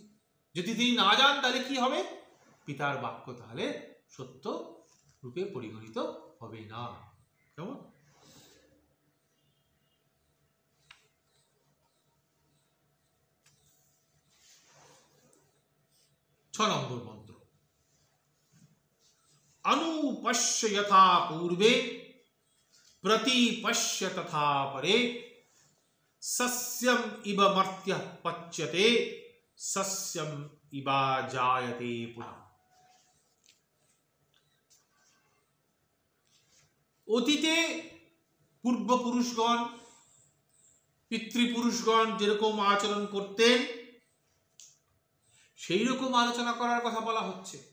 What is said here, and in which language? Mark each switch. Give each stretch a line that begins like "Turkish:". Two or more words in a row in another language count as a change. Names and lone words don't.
Bangla: যদি তিনি না যান তাহলে কি হবে, পিতার বাক্য তাহলে সত্য রূপে পরিগণিত হবে না। কেমন? 6 নম্বর মন্ত্র।
Sanskrit: अनुपश्य यथा पूर्वे प्रतिपश्य तथा परे सस्यम इव मर्त्यः पच्यते सस्यम इवा जायते पुनः।
Bangla: অতীতে পূর্বপুরুষগণ, পিতৃপুরুষগণ যেরকম আচরণ করতেন সেই রকম আলোচনা করার কথা বলা হচ্ছে।